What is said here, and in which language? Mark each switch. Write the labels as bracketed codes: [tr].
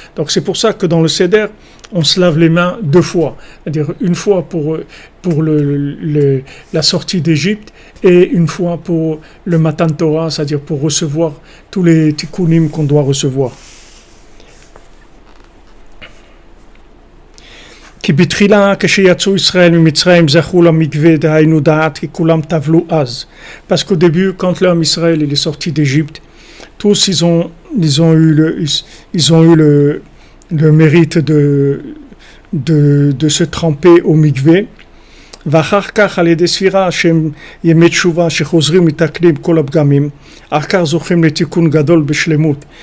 [fr] Donc c'est pour ça que dans le Seder, on se lave les mains deux fois. C'est-à-dire une fois pour la sortie d'Égypte et une fois pour le Matan Torah, c'est-à-dire pour recevoir tous les tikkunim qu'on doit recevoir. [he] כי בתחילה כשיצאו ישראל ממצרים זכו למקווה דהיינו דעת כי כולם טבלו אז. [fr] Parce qu'au début, quand l'homme Israël est sorti d'Égypte, tous ils ont eu le mérite de se tremper au mikvé. [he] ואחר כך על ידי ספירה שהם ימי תשובה שחוזרים מתקנים כל הפגמים, אחר כך זוכים לתיקון גדול בשלמות.